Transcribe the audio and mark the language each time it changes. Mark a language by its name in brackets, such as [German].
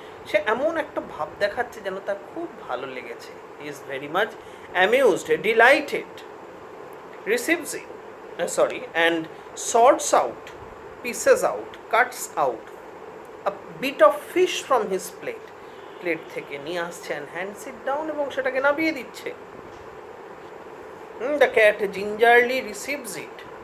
[Bangla] সে এমন একটা ভাব দেখাচ্ছে যেন তার খুব ভালো লেগেছে। [English] He is very much amused, delighted, receives it, and sorts out, pieces out, cuts out a bit of fish from his plate. [Bangla] Plate থেকে নিয়ে আসছে [English] and hands it down [Bangla] এবং সেটাকে নামিয়ে দিচ্ছে। [English] The cat gingerly receives it.